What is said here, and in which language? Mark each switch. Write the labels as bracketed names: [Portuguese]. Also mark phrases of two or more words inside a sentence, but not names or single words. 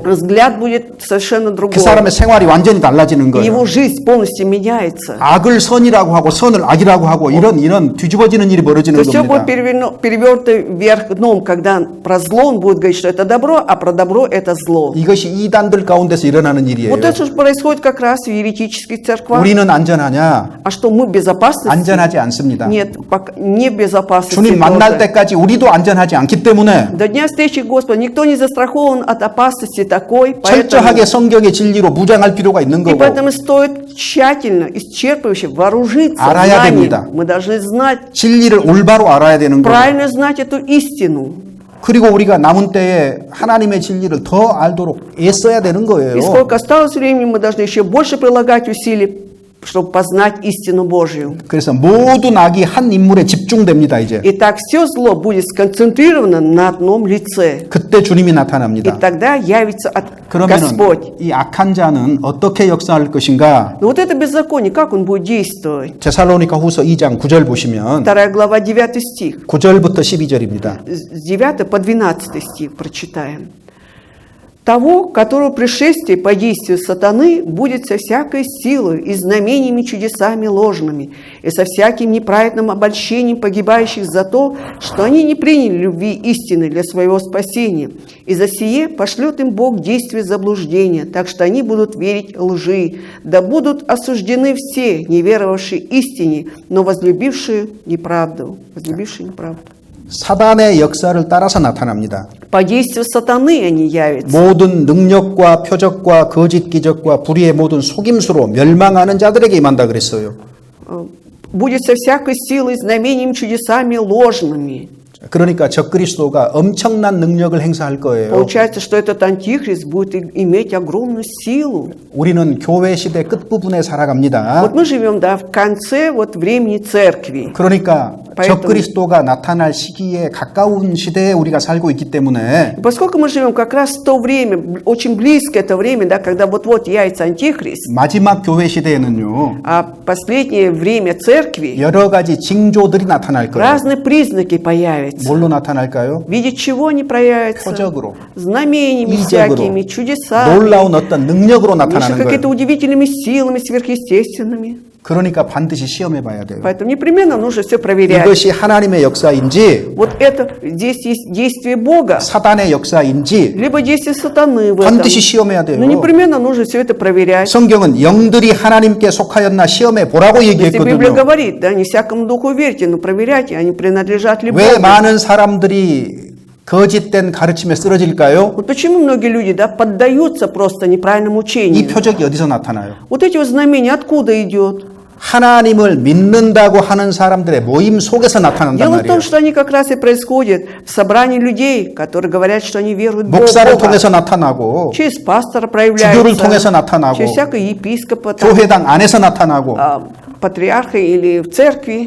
[Russian] Взгляд будет совершенно [Korean] 그 [Russian] другой. [Korean] 사람의 생활이 완전히 달라지는 [Russian] И его [Korean] 거예요. [Russian] жизнь полностью меняется. [Korean] 악을 선이라고 하고 선을 악이라고 하고 이런 뒤집어지는 일이 [Russian] То [Korean] 벌어지는 [Russian] есть все будет [Korean] 겁니다. [Russian] перевернуто вверх дном, когда про зло он будет говорить, что это добро, а про добро это зло. [Korean] 이것이 이단들 가운데서 일어나는 일이에요. [Russian] Вот это же происходит как раз в еретических церквах. [Korean] 우리는 안전하냐? [Russian] А что, мы в безопасности? [Korean] 안전하지 않습니다. [Russian] Нет, пока не в безопасности [Korean] 주님 만날 [Russian] тоже. [Korean] 때까지 우리도 안전하지 않기 때문에 [Russian] До дня встречи Господа никто не застрахован от опасности такой, [Korean] 철저하게 성경의 진리로 무장할 필요가 있는 [Russian] и [Korean] 거고 [Russian] поэтому стоит тщательно, исчерпывающе вооружиться [Korean] 알아야 [Russian] знанием. [Korean] 됩니다. [Russian] Мы должны знать, [Korean] 진리를 올바로 알아야 되는 거고 [Russian] правильно знать эту истину. [Korean] 그리고 우리가 남은 때에 하나님의 진리를 더 알도록 애써야 되는 거예요. [Russian] И сколько осталось времени, мы должны еще больше прилагать усилий, чтобы познать истину Божью. [Korean] 그래서 모든 악이 한 인물에 집중됩니다. 이제 [Russian] Итак, все зло будет сконцентрировано на одном лице. [Korean] 그때 주님이 [Russian] И [Korean] 나타납니다. [Russian] тогда явится [Korean] 그러면 [Russian] Господь. [Korean] 이 악한 자는 어떻게 역사할 것인가? [Russian] Но вот это беззаконие, как он будет действовать? [Korean] 데살로니가 후서 2장 9절 보시면 [Russian] 2 глава, 9 стих. [Korean] 9절부터 12절입니다. [Russian] С 9 по 12 стих прочитаем. Того, которого пришествие по действию сатаны будет со всякой силой и знамениями чудесами ложными, и со всяким неправедным обольщением погибающих за то, что они не приняли любви истины для своего спасения. И за сие пошлет им Бог действие заблуждения, так что они будут верить лжи, да будут осуждены все, не веровавшие истине, но возлюбившие неправду. Возлюбившие неправду. [Korean] 사단의 역사를 따라서 나타납니다. [Russian] По действию сатаны они явятся. [Korean] 모든 능력과 표적과 거짓 기적과 불의의 모든 속임수로 멸망하는 자들에게 임한다 그랬어요. [Russian] Будет со всякой силой, знамением, чудесами ложными. [Korean] 그러니까 적그리스도가 엄청난 능력을 행사할 거예요. [Russian] Получается, что этот антихрист будет иметь огромную силу. [Korean] 우리는 교회 시대 끝부분에 살아갑니다. [Russian] Вот мы живем, да, в конце вот времени церкви. [Korean] 그러니까 [Russian] Поэтому- [Korean] 적그리스도가 나타날 시기에 가까운 시대에 우리가 살고 있기 때문에 [Russian] И поскольку мы живем как раз в то время, очень близко это время, да, когда вот-вот явится антихрист, [Korean] 마지막 교회 시대에는요. [Russian] а последнее время церкви [Korean] 여러 가지 징조들이 나타날 거예요. [Russian] разные признаки появятся. [Korean] 뭘로 на타날까요? [Russian] В виде чего они проявятся? [Korean] 표적으로, [Russian] Знамениями [Korean] 이적으로, [Russian] всякими, чудесами. [Korean] 놀라운 어떤 능력으로 [Russian] Еще [Korean] 나타나는 [Russian] какими-то [Korean] 거예요. [Russian] удивительными силами сверхъестественными. [Korean] 그러니까 반드시 시험해 봐야 돼요. [Russian] Поэтому непременно нужно все проверять. [Korean] 이것이 하나님의 역사인지 [Russian] Вот это здесь есть действие Бога, [Korean] 사단의 역사인지 [Russian] либо действие сатаны в этом. [Korean] 반드시 시험해야 돼요. [Russian] Но непременно нужно все это проверять. [Korean] 성경은 영들이 하나님께 속하였나 시험해 보라고 [Russian] Если Библия [Korean] 얘기했거든요. [Russian] говорит, да, не всякому духу верьте, но проверяйте, они принадлежат ли [Korean] 왜 [Russian] Богу. [Korean] 많은 사람들이 거짓된 가르침에 쓰러질까요? [Russian] Вот почему многие люди, да, поддаются просто неправильному [Korean] 이 [Russian] учению. [Korean] 표적이 어디서 나타나요? [Russian] Вот эти вот знамения откуда идет? [Korean] 하나님을 믿는다고 하는 사람들의 모임 속에서 나타난단 [Russian] Дело в [Korean] 말이에요. [Russian] том, что они как раз и происходят в собрании людей, которые говорят, что они веруют в [Korean] 목사를 [Russian] Бога. [Korean] 통해서 나타나고 [Russian] Через пастора [Korean] 주교를 통해서 [Russian] проявляется, [Korean] 나타나고 [Russian] через всякого епископа, там, [Korean] 교회당 안에서 나타나고 [Russian] патриарха или в церкви.